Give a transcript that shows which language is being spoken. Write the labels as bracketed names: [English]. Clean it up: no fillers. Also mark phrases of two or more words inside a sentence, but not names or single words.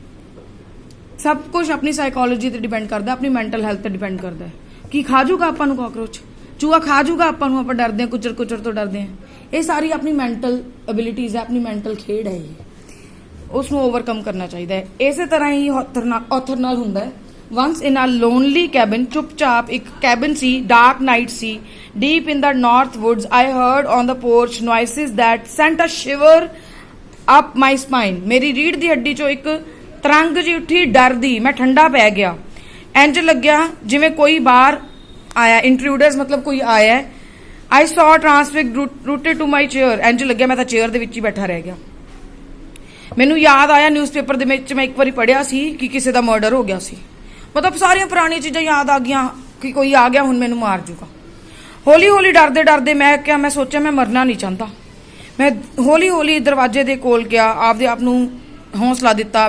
[Punjabi] ਸਭ ਕੁਝ ਆਪਣੀ ਸਾਈਕੋਲੋਜੀ ਤੇ ਡਿਪੈਂਡ ਕਰਦਾ, ਆਪਣੀ [English] mental health [Punjabi] ਤੇ ਡਿਪੈਂਡ ਕਰਦਾ ਹੈ। ਕੀ ਖਾ ਜੂਗਾ ਆਪਾਂ ਨੂੰ ਕਾਕਰੋਚ, ਚੂਹਾ ਖਾ ਜੂਗਾ ਆਪਾਂ ਨੂੰ, ਆਪਾਂ ਡਰਦੇ ਆ, ਕੁਚਰ ਤੋਂ ਡਰਦੇ ਆ। ਇਹ ਸਾਰੀ ਆਪਣੀ [English] mental abilities [Punjabi] ਹੈ, ਆਪਣੀ ਮੈਂਟਲ ਖੇਡ ਹੈ, ਇਹ ਉਸ ਨੂੰ ਓਵਰਕਮ ਕਰਨਾ ਚਾਹੀਦਾ ਹੈ। ਇਸੇ ਤਰ੍ਹਾਂ ਹੀ ਔਥਰ ਨਾਲ ਹੁੰਦਾ ਹੈ। [English] Once in a lonely cabin, [Punjabi] ਚੁੱਪਚਾਪ ਇੱਕ ਕੈਬਨ ਸੀ, [English] dark night [Punjabi] ਸੀ, [English] deep in the north woods, I heard on the porch noises that sent a shiver up my spine. [Punjabi] ਮੇਰੀ ਰੀੜ੍ਹ ਦੀ ਹੱਡੀ ਚੋਂ ਇੱਕ ਤਰੰਗ ਜਿਹੀ ਉੱਠੀ ਡਰ ਦੀ, ਮੈਂ ਠੰਡਾ ਪੈ ਗਿਆ। ਇੰਜ ਲੱਗਿਆ ਜਿਵੇਂ ਕੋਈ ਬਾਹਰ ਆਇਆ, ਇੰਟਰੂਡਰਸ ਮਤਲਬ ਕੋਈ ਆਇਆ। [English] I saw transfixed rooted to my chair. [Punjabi] ਇੰਜ ਲੱਗਿਆ ਮੈਂ ਤਾਂ ਚੇਅਰ ਦੇ ਵਿੱਚ ਹੀ ਬੈਠਾ ਰਹਿ ਗਿਆ। ਮੈਨੂੰ ਯਾਦ ਆਇਆ ਨਿਊਜ਼ਪੇਪਰ ਦੇ ਵਿੱਚ ਮੈਂ ਇੱਕ ਵਾਰੀ ਪੜ੍ਹਿਆ ਸੀ ਕਿ ਕਿਸੇ ਦਾ ਮਰਡਰ ਹੋ ਗਿਆ ਸੀ। ਮਤਲਬ ਸਾਰੀਆਂ ਪੁਰਾਣੀਆਂ ਚੀਜ਼ਾਂ ਯਾਦ ਆ ਗਈਆਂ ਕਿ ਕੋਈ ਆ ਗਿਆ ਹੁਣ ਮੈਨੂੰ ਮਾਰ ਜੂਗਾ। ਹੌਲੀ ਹੌਲੀ ਡਰਦੇ ਮੈਂ ਸੋਚਿਆ ਮੈਂ ਮਰਨਾ ਨਹੀਂ ਚਾਹੁੰਦਾ। ਮੈਂ ਹੌਲੀ ਹੌਲੀ ਦਰਵਾਜ਼ੇ ਦੇ ਕੋਲ ਗਿਆ, ਆਪਦੇ ਆਪ ਨੂੰ ਹੌਸਲਾ ਦਿੱਤਾ।